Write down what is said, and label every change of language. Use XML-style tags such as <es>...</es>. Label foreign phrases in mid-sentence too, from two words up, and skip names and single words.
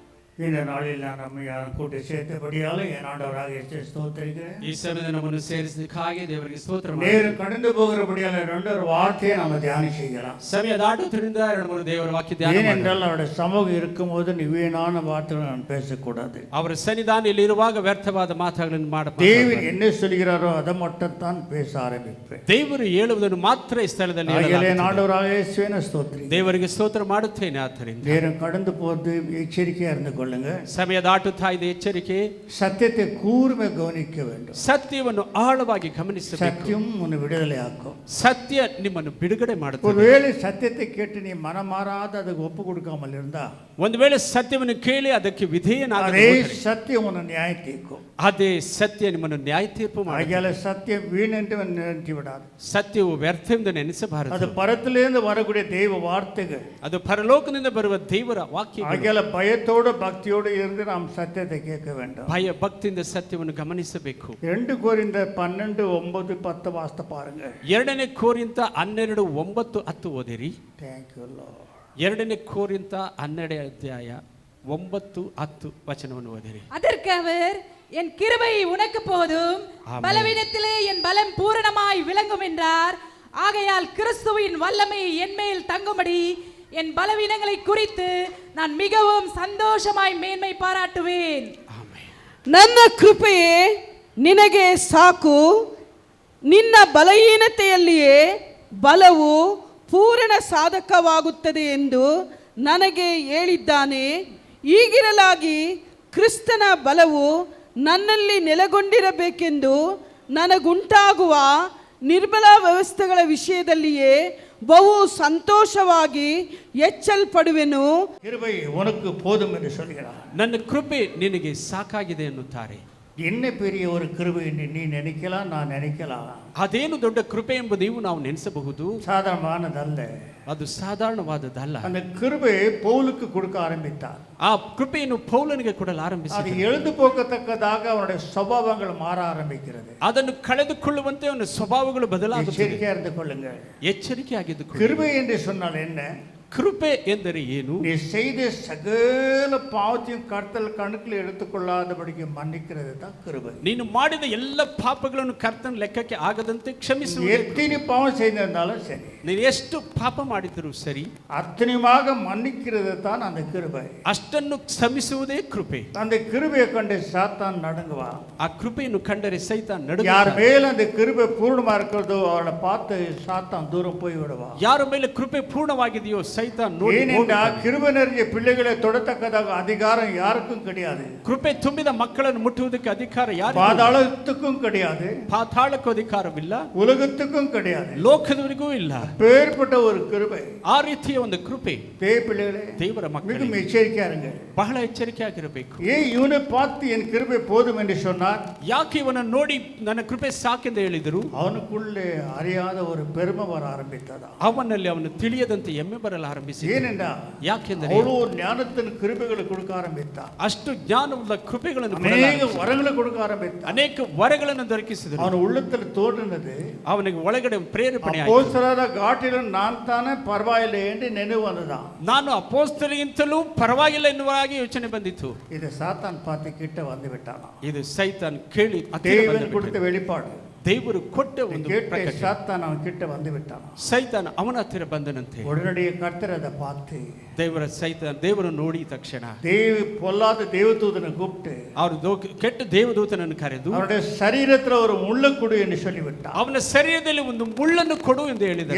<ta>இந்த நாளில் நான் நம்மை கூட்டி சேர்த்தபடியால் என் ஆண்டவராக இயேசுவை ஸ்தோத்திரிக்கிறேன்.</ta> <kn>ಈ ಸಮಯದಲ್ಲಿ ನಮ್ಮನ್ನು ಸೇರಿಸಿದ್ದಕ್ಕಾಗಿ ದೇವರಿಗೆ ಸ್ತೋತ್ರ ಮಾಡಿ.</kn> <ta>நேரம் கடந்து போகிறபடியால் ரெண்டு வார்த்தையை நம்ம தியானம் செய்யலாம்.</ta> <kn>ಸಮಯ ದಾಟುವುದರಿಂದ ಎರಡು ಮೂರು ದೇವರ ವಾಕ್ಯ ಧ್ಯಾನ ಮಾಡಿ.</kn> <ta>ஏனென்றால் அவருடைய சமூகம் இருக்கும்போது வீணான வார்த்தைகளை நான் பேசக்கூடாது.</ta> <kn>ಅವರ ಸನ್ನಿಧಾನದಲ್ಲಿ ಇರುವಾಗ ವ್ಯರ್ಥವಾದ ಮಾತುಗಳನ್ನು ಮಾಡಬಾರದು.</kn> <ta>தேவன் என்ன சொல்கிறாரோ அதை மட்டும் தான் பேச ஆரம்பிப்பேன்.</ta> <kn>ದೇವರು ಹೇಳುವುದನ್ನು ಮಾತ್ರ ಈ ಸ್ಥಳದಲ್ಲಿ</kn> <ta>என் ஆண்டவராக இயேசுவை ஸ்தோத்திரி.</ta> <kn>ದೇವರಿಗೆ ಸ್ತೋತ್ರ ಮಾಡುತ್ತೇನೆ. ಆದ್ದರಿಂದ</kn> <ta>நேரம் கடந்து போது எச்சரிக்கையா இருந்து கொள்ளுங்க.</ta> <kn>ಸಮಯ ದಾಟುತ್ತಾ ಇದೆ, ಎಚ್ಚರಿಕೆ.</kn> <ta>சத்தியத்தை கூர்மை கவனிக்க வேண்டும்.</ta> <kn>ಸತ್ಯವನ್ನು ಆಳವಾಗಿ ಗಮನಿಸಬೇಕು.</kn> <ta>சத்தியம் உன்னை விடுதலையாக்கும்.</ta> <kn>ಸತ್ಯ ನಿಮ್ಮನ್ನು ಬಿಡುಗಡೆ ಮಾಡುತ್ತದೆ.</kn> <ta>ஒருவேளை சத்தியத்தை கேட்டு நீ மனமாறாத அதுக்கு ஒப்பு கொடுக்காமல் இருந்தா,</ta> <kn>ಒಂದು ವೇಳೆ ಸತ್ಯವನ್ನು ಕೇಳಿ ಅದಕ್ಕೆ ವಿಧೇಯನಾಗದೆ</kn> <ta>அதே சத்தியம் உன்னை நியாய தீர்க்கும்.</ta> <kn>ಅದೇ ಸತ್ಯ ನಿಮ್ಮನ್ನು ನ್ಯಾಯ ತೀರ್ಪು ಮಾಡುತ್ತದೆ.</kn> <ta>ஆகையால சத்தியம் வீணென்று நினைத்து விடாது.</ta> <kn>ಸತ್ಯವು ವ್ಯರ್ಥವೆಂದು ನೆನೆಸಬಾರದು.</kn> <ta>அது பரத்திலிருந்து வரக்கூடிய தெய்வ வார்த்தைகள்.</ta> <kn>ಅದು ಪರಲೋಕದಿಂದ ಬರುವ ದೇವರ ವಾಕ್ಯ.</kn> <ta>ஆகையால பயத்தோடு பக்தியோடு இருந்து நாம் சத்தியத்தை கேட்க வேண்டும்.</ta> <kn>ಭಯ ಭಕ್ತಿಯಿಂದ ಸತ್ಯವನ್ನು ಗಮನಿಸಬೇಕು.</kn> <ta>2 ಕೊರಿಂಥರ್ 12:9-10 ವಾಸ್ತ பாருங்க.</ta> <kn>2 ಕೊರಿಂಥ 12:9-10 ಓದಿರಿ.</kn> <en>Thank you Lord.</en> <kn>2 ಕೊರಿಂಥ 12 ಅಧ್ಯಾಯ 9-10 ವಚನವನ್ನು ಓದಿರಿ.</kn> <ta>அதற்கு அவர், என் கிருபை உனக்கு போதும், பலவீனத்திலே என் பலம் பூரணமாய் விளங்கும் என்றார். ஆகையால் கிறிஸ்துவின் வல்லமை என்மேல் தங்கும்படி என் பலவீனங்களை குறித்து நான் மிகவும் சந்தோஷமாய் மேன்மை பாராட்டுவேன்.</ta> <kn>ನನ್ನ ಕೃಪೆಯೇ ನಿನಗೆ ಸಾಕು, ನಿನ್ನ ಬಲಹೀನತೆಯಲ್ಲಿಯೇ ಬಲವು ಪೂರ್ಣ ಸಾಧಕವಾಗುತ್ತದೆ ಎಂದು ನನಗೆ ಹೇಳಿದ್ದಾನೆ. ಹೀಗಿರಲಾಗಿ ಕ್ರಿಸ್ತನ ಬಲವು ನನ್ನಲ್ಲಿ ನೆಲೆಗೊಂಡಿರಬೇಕೆಂದು ನನಗುಂಟಾಗುವ ನಿರ್ಬಲ ವ್ಯವಸ್ಥೆಗಳ ವಿಷಯದಲ್ಲಿಯೇ ಬಹು ಸಂತೋಷವಾಗಿ ಎಚ್ಚಲ್ಪಡುವೆನು.</kn> <ta>கிருபை உனக்கு போதும் என்று சொல்கிறார்.</ta> <kn>ನನ್ನ ಕೃಪೆ ನಿನಗೆ ಸಾಕಾಗಿದೆ ಎನ್ನುತ್ತಾರೆ.</kn> <ta>என்ன பெரிய ஒரு கிருபை என்று நீ நினைக்கலாம், நான் நினைக்கலாம்.</ta> <kn>ಅದೇನು ದೊಡ್ಡ ಕೃಪೆ ಎಂಬುದು ನೀವು ನಾವು ನೆನೆಸಬಹುದು.</kn> <ta>சாதாரணமானதல்ல.</ta> <kn>ಅದು ಸಾಧಾರಣವಾದದ್ದಲ್ಲ.</kn> <ta>அந்த கிருபை பவுலுக்கு கொடுக்க ஆரம்பித்தார்.</ta> <kn>ಆ ಕೃಪೆಯನ್ನು ಪೌಲನಿಗೆ ಕೊಡಲು</kn> <ta>அது</ta> <kn>ಆರಂಭಿಸಿದ.</kn> <ta>எழுந்து போகத்தக்கதாக அவனுடைய ಸ್ವಭಾವங்கள் மாற ஆரம்பிக்கிறது.</ta> <kn>ಅದನ್ನು ಕಳೆದುಕೊಳ್ಳುವಂತೆ ಅವನ ಸ್ವಭಾವಗಳು ಬದಲಾಗುತ್ತವೆ.</kn> <ta>எச்சரிக்கையா இருந்து கொள்ளுங்கள்.</ta> <kn>ಎಚ್ಚರಿಕೆ ಆಗಿದ್ದುಕೊಳ್ಳಿ.</kn> <ta>கிருபை என்று சொன்னால் என்ன?</ta> <kn>ಕೃಪೆ ಎಂದರೆ ಏನು?</kn> <ta>நீ செய்த சகல பாவத்தையும் கர்த்தர் கணக்கில் எடுத்துக்கொள்ளாதபடிக்கு மன்னிக்கிறது தான் கிருபை.</ta> <kn>ನೀನು ಮಾಡಿದ ಎಲ್ಲ ಪಾಪಗಳನ್ನು ಕರ್ತನ ಲೆಕ್ಕಕ್ಕೆ ಆಗದಂತೆ ಕ್ಷಮಿಸುವುದು.</kn> <ta>எத்தனை பாவம் செய்திருந்தாலும் சரி,</ta> <kn>ನೀನು ಎಷ್ಟು ಪಾಪ ಮಾಡಿದರೂ ಸರಿ,</kn> <ta>அத்தனையுமாக மன்னிக்கிறது தான் அந்த கிருபை.</ta> <kn>ಅಷ್ಟನ್ನು ಕ್ಷಮಿಸುವುದೇ ಕೃಪೆ.</kn> <ta>அந்த கிருபையை கண்டு சாத்தான் நடுங்குவா.</ta> <kn>ಆ ಕೃಪೆಯನ್ನು ಕಂಡರೆ ಸೈತಾನ</kn> <ta>யார்</ta> <kn>ನಡುಗುತ್ತಾನೆ.</kn> <ta>மேல அந்த கிருபை பூர்ணமா இருக்கிறதோ அவனை பார்த்து சாத்தான் தூரம் போய் விடுவா.</ta> <kn>ಯಾರ ಮೇಲೆ ಕೃಪೆ ಪೂರ್ಣವಾಗಿದೆಯೋ ಸೈತಾನ ನೋಡಿ</kn> <ta>ஏனென்றா</ta> <kn>ಹೋಗುತ್ತಾನೆ.</kn> <ta>கிருபை நிறைய பிள்ளைகளை தொடத்தக்கதாக அதிகாரம் யாருக்கும் கிடையாது.</ta> <kn>ಕೃಪೆ ತುಂಬಿದ ಮಕ್ಕಳನ್ನು ಮುಟ್ಟುವುದಕ್ಕೆ ಅಧಿಕಾರ ಯಾರಿಗೂ ಇಲ್ಲ.</kn> <ta>பாதாளத்துக்கும் கிடையாது,</ta> <kn>ಪಾತಾಳಕ್ಕೂ ಅಧಿಕಾರವಿಲ್ಲ,</kn> <ta>உலகத்துக்கும் கிடையாது.</ta> <kn>ಲೋಕದವರಿಗೂ ಇಲ್ಲ.</kn> <ta>பேர்பட்ட ஒரு கிருபை.</ta> <kn>ಆ ರೀತಿಯ ಒಂದು ಕೃಪೆ</kn> <ta>தேவ பிள்ளைகளே,</ta> <kn>ದೇವರ</kn> <ta>மிகவும்</ta> <kn>ಮಕ್ಕಳಿಗೆ</kn> <ta>எச்சரிக்கையா இருங்க.</ta> <kn>ಬಹಳ ಎಚ್ಚರಿಕೆಯಾಗಿರಬೇಕು.</kn> <ta>ஏன் இவனை பார்த்து என் கிருபை போதும் என்று சொன்னார்?</ta> <kn>ಯಾಕೆ ಇವನನ್ನು ನೋಡಿ ನನ್ನ ಕೃಪೆ ಸಾಕೆಂದು ಹೇಳಿದರು?</kn> <ta>அவனுக்குள்ளே அறியாத ஒரு பெருமை வர ஆரம்பித்ததா.</ta> <kn>ಅವನಲ್ಲಿ ಅವನು ತಿಳಿಯದಂತೆ ಹೆಮ್ಮೆ ಬರಲು ಆರಂಭಿಸಿದ.</kn> <ta>ஏனென்றா</ta> <kn>ಯಾಕೆಂದರೆ</kn> <ta>அவ்வளோ ஞானத்தின் கிருபைகளை கொடுக்க ஆரம்பித்தான்.</ta> <kn>ಅಷ್ಟು ಜ್ಞಾನವುಳ್ಳ ಕೃಪೆಗಳನ್ನು</kn> <ta>அநேக வரங்களை கொடுக்க ஆரம்பித்தான்.</ta> <kn>ಅನೇಕ ವರಗಳನ್ನು ದೊರಕಿಸಿದರು.</kn> <ta>அவன் உள்ளத்தில் தோன்றினது,</ta> <kn>ಅವನಿಗೆ ಒಳಗಡೆ ಪ್ರೇರೇಪಣೆ ಆಯಿತು.</kn> <ta>அப்போஸ்தலராದ காட்டிலும் நான் தானே பரவாயில்லை என்று நினைவு வந்ததான்.</ta> <kn>ನಾನು ಅಪೊಸ್ತಲರಿಗಿಂತಲೂ ಪರವಾಗಿಲ್ಲ ಎನ್ನುವಾಗಿ ಯೋಚನೆ ಬಂದಿತು.</kn> <ta>இது சாத்தான் பார்த்து கிட்ட வந்து விட்டானா.</ta> <kn>ಇದು ಸೈತಾನ್ ಕೇಳಿ ಹತ್ತಿರ</kn> <ta>தேவன்</ta> <kn>ಬಂದು</kn> <ta>கொடுத்த</ta> <kn>ಬಿಟ್ಟನು.</kn> <ta>வெளிப்பாடு</ta> <kn>ದೇವರು ಕೊಟ್ಟ ಒಂದು</kn> <ta>கேட்ட</ta> <kn>ಪ್ರಕಟಣೆ.</kn> <ta>சாத்தான் அவன் கிட்ட வந்து விட்டானா.</ta> <kn>ಸೈತಾನ್ ಅವನ ಹತ್ತಿರ ಬಂದನಂತೆ.</kn> <ta>உடனடியே கர்த்தர் அதை பார்த்து</ta> <kn>ದೇವರು ನೋಡಿ ತಕ್ಷಣ</kn> <ta>பொல்லாத தேவதூதனை கூப்பிட்டு</ta> <kn>ಅವರು ಕೆಟ್ಟ ದೇವದೂತನನ್ನು ಕರೆದು</kn> <ta>அவருடைய சரீரத்துல ஒரு முள்ளை கொடு என்று சொல்லிவிட்டார்.</ta> <kn>ಅವನ ಶರೀರದಲ್ಲಿ ಒಂದು ಮುಳ್ಳನ್ನು ಕೊಡು ಎಂದು ಹೇಳಿದರು.</kn>